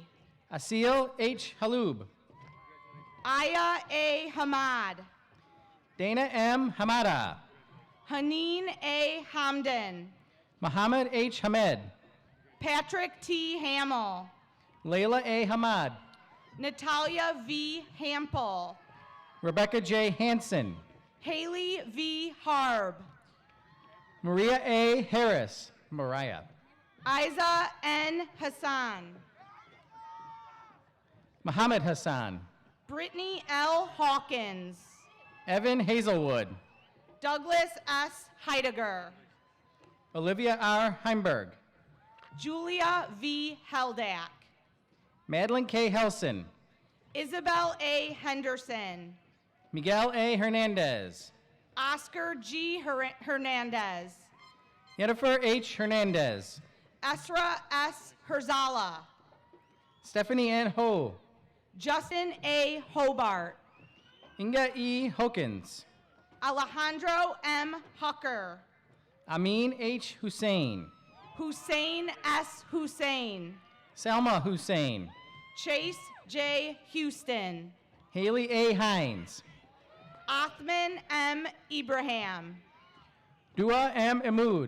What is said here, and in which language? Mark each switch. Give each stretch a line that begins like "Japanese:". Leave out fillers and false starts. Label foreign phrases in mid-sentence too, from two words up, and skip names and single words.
English: Asil H. Halub. Aya A. Hamad. Dana M. Hamada. Haneen A. Hamdan. Muhammad H. Hamed. Patrick T. Hamill. Layla A. Hamad. Natalia V. Hampel. Rebecca J. Hansen. Haley V. Harb. Maria A. Harris. Mariah. Isa N. Hassan. Muhammad Hassan. Brittany L. Hawkins. Evan Hazelwood. Douglas S. Heidegger. Olivia R. Heimberg. Julia V. Heldak. Madeline K. Helson. Isabel A. Henderson. Miguel A. Hernandez. Oscar G. Hernandez. Jennifer H. Hernandez. Esra S. Herzala. Stephanie N. Ho. Justin A. Hobart. Inga E. Hokins. Alejandro M. Hucker. Amin H. Hussein. Hussein S. Hussein. Salma Hussein. Chase J. Houston. Haley A. Hines. Othman M. Ibrahim. Dua M. Emud.